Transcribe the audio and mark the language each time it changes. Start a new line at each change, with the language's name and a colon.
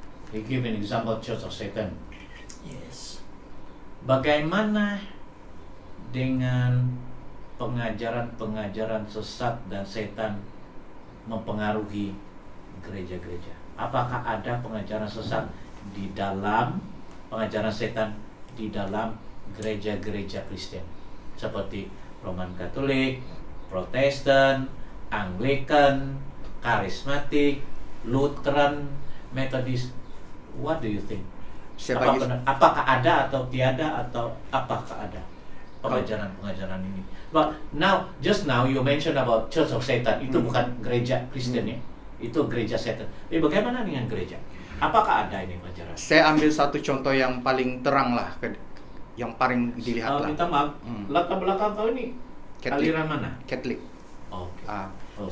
English: He give an example Church of Satan. Yes.
Malay: Bagaimana dengan pengajaran-pengajaran sesat dan setan mempengaruhi gereja-gereja? Apakah ada pengajaran sesat di dalam pengajaran setan di dalam gereja-gereja Kristen seperti Roman Katolik, Protestan, Anglikan, Karismatik, Lutheran, Methodist? What do you think? Apakah ada atau tiada, atau apakah ada pengajaran-pengajaran ini?
English: But just now you mentioned about Church of Satan.
Malay: Itu bukan gereja Kristen ya, itu gereja setan. Tapi bagaimana dengan gereja? Apakah ada ini pengajaran? Saya ambil satu contoh yang paling terang lah, yang paling dilihat lah. Minta maaf, latar belakang kau ini
English: Catholic.
Malay: aliran mana?
English: Catholic. Okay.